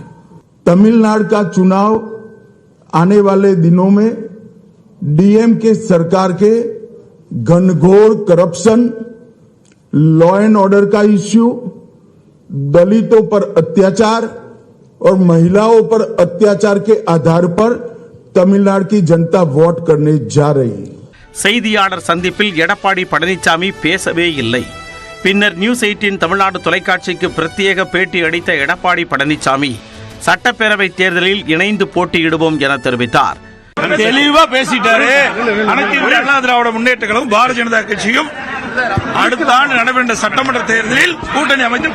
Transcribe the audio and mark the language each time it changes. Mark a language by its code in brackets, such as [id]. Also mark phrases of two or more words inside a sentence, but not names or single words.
[hi] तमिलनाडु का चुनाव आने वाले दिनों में डीएमके सरकार के घनघोर करप्शन, [en] law and order [hi] का इश्यू, दलितों पर अत्याचार और महिलाओं पर अत्याचार के आधार पर तमिलनाडु की जनता वोट करने जा रही है. [ta] செய்தியாளர் சந்திப்பில் எடப்பாடி பழனிசாமி பேசவே இல்லை. பின்னர் நியூஸ் 18 தமிழ்நாடு தொலைக்காட்சிக்கு பிரத்யேக பேட்டி அளித்த எடப்பாடி பழனிசாமி, சட்டப்பேரவை தேர்தலில் இணைந்து போட்டியிடுவோம் என தெரிவித்தார். தெளிவா பேசிட்டாரு. அனைத்து இந்திய அண்ணா திராவிட முன்னேற்ற கழகம் பாரதிய ஜனதா கட்சியும் அடுத்த ஆண்டு நடைபெற்ற சட்டமன்ற தேர்தலில் கூட்டணி அமைத்து